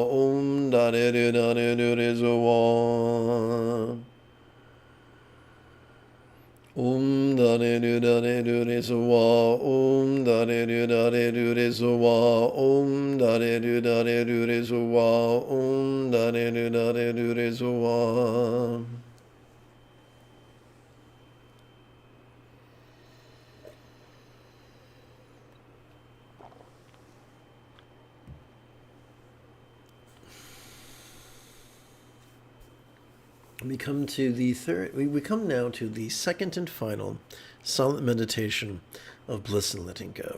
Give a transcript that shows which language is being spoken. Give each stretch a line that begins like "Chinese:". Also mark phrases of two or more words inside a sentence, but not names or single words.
English: Om da de do da de do de so wa. Om da de do da de do de so wa. Om da de do da de do de so wa. Om da de do da de do de so wa. Om da de do da de do de so wa. We come now to the second and final silent meditation of bliss and letting go.